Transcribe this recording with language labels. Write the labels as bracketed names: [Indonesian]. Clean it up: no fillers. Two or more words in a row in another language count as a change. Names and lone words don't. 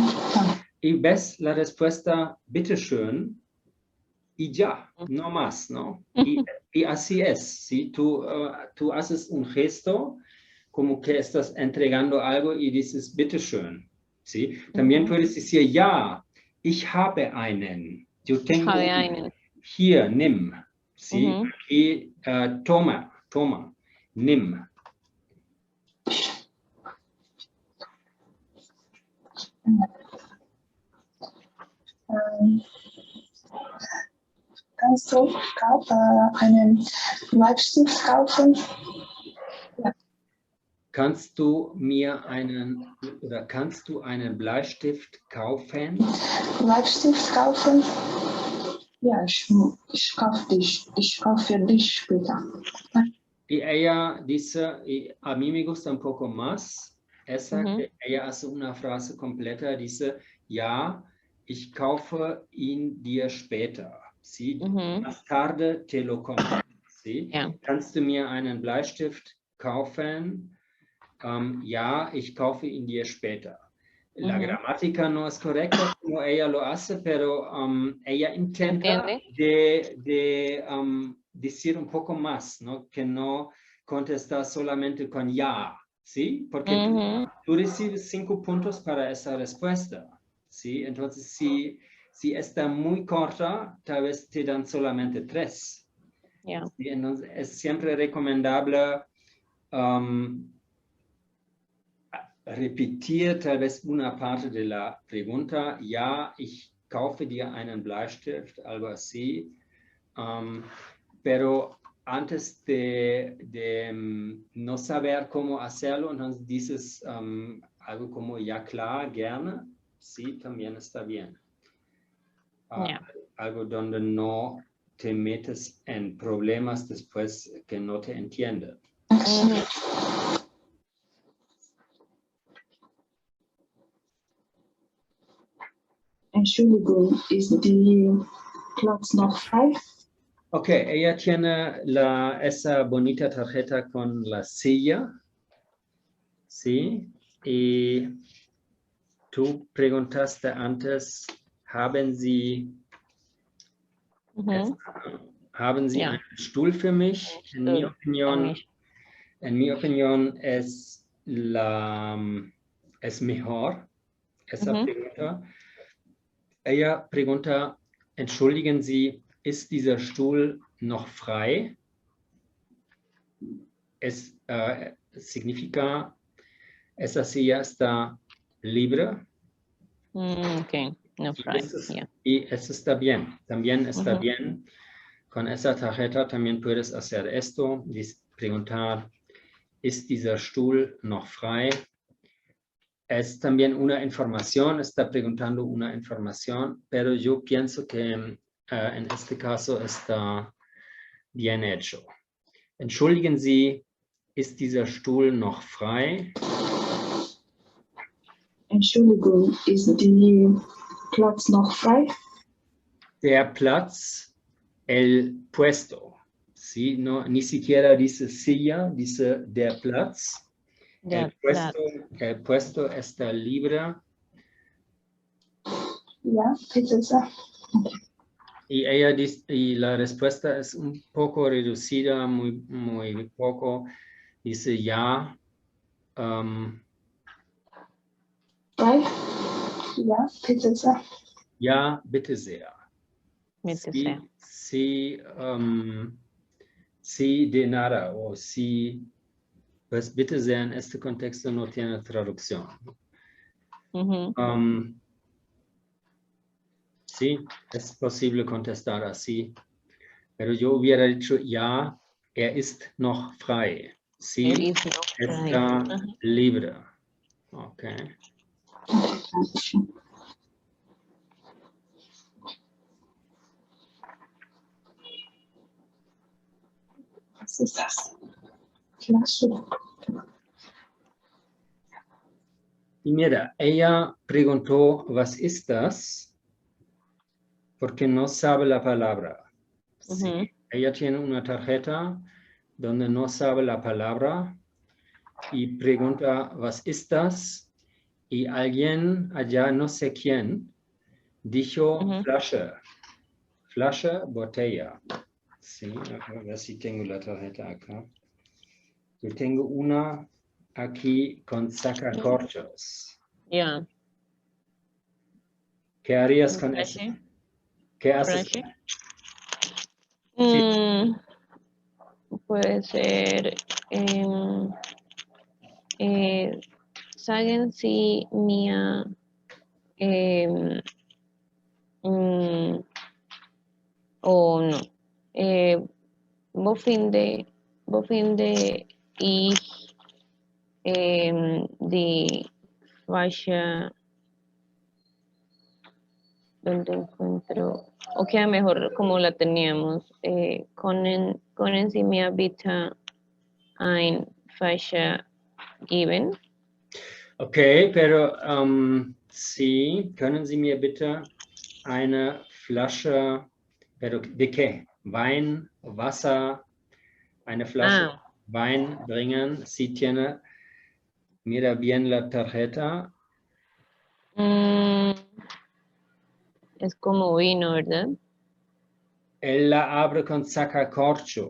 [Spanish] Y ves la respuesta, bitteschön, y ya, no más, ¿no? Y así es, ¿sí? Tú haces un gesto como que estás entregando algo y dices, bitteschön, ¿sí? También puedes decir, [German] ja, ich habe einen. [Spanish] Yo tengo [German] einen. Hier, nimm, [Spanish] ¿sí? Aquí, toma, [German] nimm. Kannst du einen Bleistift kaufen? Ja. Kannst du einen Bleistift kaufen? Bleistift kaufen? Ja, ich kaufe für dich später. [Spanish] Y ella dice, y a mí me gusta un poco más, esa que ella hace una frase completa, dice, [German] ja, ich kaufe ihn dir später. [Spanish] ¿Sí? Más tarde te lo compro. ¿Sí? [German] Kannst du mir einen Bleistift kaufen? Ja, ich kaufe ihn dir später. [Spanish] La gramática no es correcta como ella lo hace, pero ella intenta decir un poco más, ¿no? Que no contestar solamente con ya, ¿sí? Porque tú recibes 5 puntos para esa respuesta, ¿sí? Entonces, si está muy corta, tal vez te dan solamente 3. ¿Sí? Entonces, es siempre recomendable repetir tal vez una parte de la pregunta, [German] ja, ich kaufe dir einen Bleistift, [Spanish] algo así, pero antes de no saber cómo hacerlo, entonces dices algo como, [German] ja klar, gerne, [Spanish] sí, también está bien. Algo donde no te metes en problemas después que no te entienden. [German] Entschuldigung, ist die Platz noch frei? [Spanish] Ok, ella tiene esa bonita tarjeta con la silla. Sí. Y tú preguntaste antes, [German] ¿haben Sie Haben Sie Ja. einen Stuhl für mich? [Spanish] En mi [German] Stuhl [Spanish] opinión, es mejor esa Ujú. pregunta. Ella pregunta, [German] entschuldigen Sie, ist dieser Stuhl noch frei? [Spanish] Es significa, esa silla está libre. Ok, no fry, yeah. Y eso está bien, también está Ujú. bien. Con esa tarjeta también puedes hacer esto, preguntar, [German] ¿ist dieser Stuhl noch frei? [Spanish] Es también una información, está preguntando una información, pero yo pienso que en este caso está bien hecho. [German] Entschuldigen Sie, ist dieser Stuhl noch frei? Entschuldigung, ist die Platz noch frei? Der Platz, [Spanish] el puesto. ¿Sí? No, ni siquiera dice silla, dice [German] der Platz. [Spanish] Ya, El puesto está libre. [German] Ja, bitte sehr. [Spanish] Y ella dice, y la respuesta es un poco reducida, muy poco. Dice ya. [German] Frei? Ja, bitte sehr. Ja, bitte sehr. bitte [Spanish] Sí, [German] sehr. [Spanish] sí, sí de nada o sí, pues [German] bitte sehr [Spanish] en este contexto no tiene traducción. Ujú. Sí, es posible contestar así, pero yo hubiera dicho [German] ja, ist noch frei. [Spanish] Sí, Is no fry. está Ajá. libre. Okay. [German] Dankeschön. Was ist das? Flasche. [Spanish] Y mira, ella preguntó, [German] ¿was ist das? [Spanish] Porque no sabe la palabra. Sí, Ujú. ella tiene una tarjeta donde no sabe la palabra y pregunta, [German] ¿was ist das? [Spanish] Y alguien allá, no sé quién, dijo Ujú. [German] Flasche. Flasche, [Spanish] botella. Sí, a ver si tengo la tarjeta acá. Yo tengo una aquí con sacacorchos. Ya. ¿Qué harías con Flashy. eso? ¿Qué haces? Flashy. Sí. Puede ser [German] sagen Sie mir [Spanish] o no [German] wo finde ich die falsche [Spanish] donde encuentro o queda mejor como la teníamos [German] können Sie mir bitte ein Flasche geben? [Spanish] Okay, pero sí, [German] können Sie mir bitte eine Flasche, [Spanish] pero ¿de qué? [German] Wein, Wasser, eine Flasche Wein bringen. [Spanish] Si tiene, mira bien la tarjeta. Es como vino, ¿verdad? Él la abre con sacacorcho.